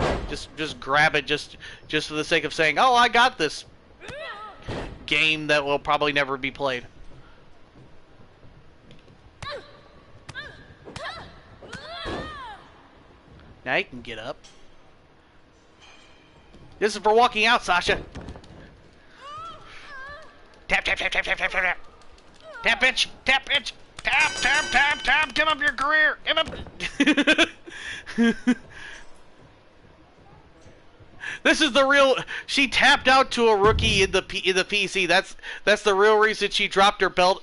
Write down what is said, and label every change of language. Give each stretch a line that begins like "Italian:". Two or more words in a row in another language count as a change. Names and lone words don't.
English: Just grab it just for the sake of saying, oh, I got this game that will probably never be played. Now you can get up. This is for walking out, Sasha. Tap, tap, tap, tap, tap, tap, tap. Tap, bitch. Tap, bitch. Tap, tap, tap, tap. Give up your career. Give up. This is the real. She tapped out to a rookie in the PC. That's the real reason she dropped her belt.